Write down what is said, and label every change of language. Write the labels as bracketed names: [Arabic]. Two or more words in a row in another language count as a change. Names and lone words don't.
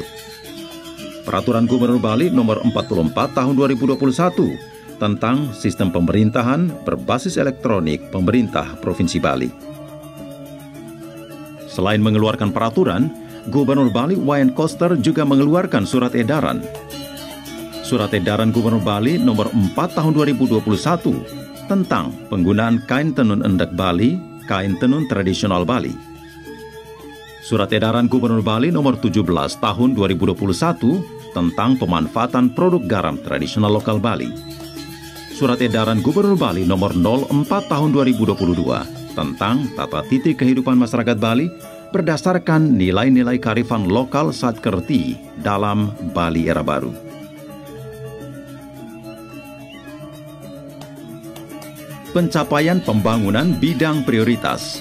[Indonesian] Peraturan Gubernur Bali Nomor 44 Tahun 2021 tentang sistem pemerintahan berbasis elektronik pemerintah Provinsi Bali. Selain mengeluarkan peraturan, Gubernur Bali Wayan Koster juga mengeluarkan surat edaran. Surat edaran Gubernur Bali Nomor 4 Tahun 2021 tentang penggunaan kain tenun endek Bali, kain tenun tradisional Bali. Surat edaran Gubernur Bali Nomor 17 Tahun 2021 tentang pemanfaatan produk garam tradisional lokal Bali. Surat edaran Gubernur Bali Nomor 04 Tahun 2022 tentang tata titi kehidupan masyarakat Bali berdasarkan nilai-nilai kearifan lokal saat kerti dalam Bali Era Baru. Pencapaian pembangunan bidang prioritas.